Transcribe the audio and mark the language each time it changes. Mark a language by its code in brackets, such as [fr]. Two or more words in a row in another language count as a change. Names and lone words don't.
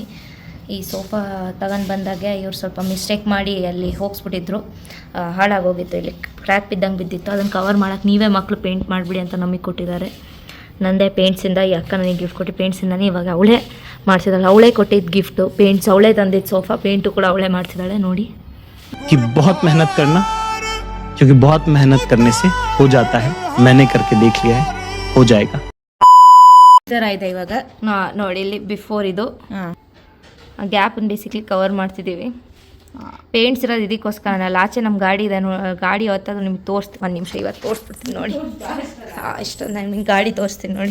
[kn] ಈ ಸೋಫಾ ತಗೊಂಡು ಬಂದಾಗೆ ಇವ್ರು ಸ್ವಲ್ಪ ಮಿಸ್ಟೇಕ್ ಮಾಡಿ ಅಲ್ಲಿ ಹೋಗಿಸ್ಬಿಟ್ಟಿದ್ರು. ಹಾಳಾಗೋಗಿತ್ತು, ಇಲ್ಲಿ ಕ್ರ್ಯಾಕ್ ಬಿದ್ದಂಗೆ ಬಿದ್ದಿತ್ತು. ಅದನ್ನು ಕವರ್ ಮಾಡೋಕ್ಕೆ ನೀವೇ ಮಕ್ಕಳು ಪೇಂಟ್ ಮಾಡಿಬಿಡಿ ಅಂತ ನಮಗೆ ಕೊಟ್ಟಿದ್ದಾರೆ. ನಂದೇ ಪೇಂಟ್ಸಿಂದ ಈ ಅಕ್ಕ ನನಗೆ ಗಿಫ್ಟ್ ಕೊಟ್ಟು ಪೇಂಟ್ಸಿಂದನೇ ಇವಾಗ ಅವಳೇ ಮಾಡಿಸಿದಾಳೆ. ಅವಳೇ ಕೊಟ್ಟಿದ್ದು ಗಿಫ್ಟು ಪೇಂಟ್ಸ್, ಅವಳೇ ತಂದಿದ್ದು ಸೋಫಾ ಪೇಂಟು ಕೂಡ ಅವಳೇ ಮಾಡಿಸಿದಾಳೆ. ನೋಡಿ [hi] कि बहुत मेहनत करना, क्योंकि बहुत मेहनत करने से हो जाता है. मैंने करके देख लिया है, हो जाएगा. [kn] ಈ ಥರ ಇದೆ ಇವಾಗ. ನೋಡಿ ಇಲ್ಲಿ ಬಿಫೋರ್ ಇದು ಗ್ಯಾಪನ್ನು ಬೇಸಿಕ್ಲಿ ಕವರ್ ಮಾಡ್ತಿದ್ದೀವಿ. ಪೇಂಟ್ಸ್ ಇರೋದು ಇದಕ್ಕೋಸ್ಕರ. ಆಚೆ ನಮ್ಮ ಗಾಡಿ ಇದೆ, ಗಾಡಿ ಹೊತ್ತದು ನಿಮ್ಗೆ ತೋರಿಸ್ತೀನಿ. ಒಂದು ನಿಮಿಷ ಇವತ್ತು ತೋರಿಸ್ಬಿಡ್ತೀನಿ ನೋಡಿ. ಇಷ್ಟೊಂದು ನಾನು ನಿಮ್ಗೆ ಗಾಡಿ ತೋರಿಸ್ತೀನಿ ನೋಡಿ.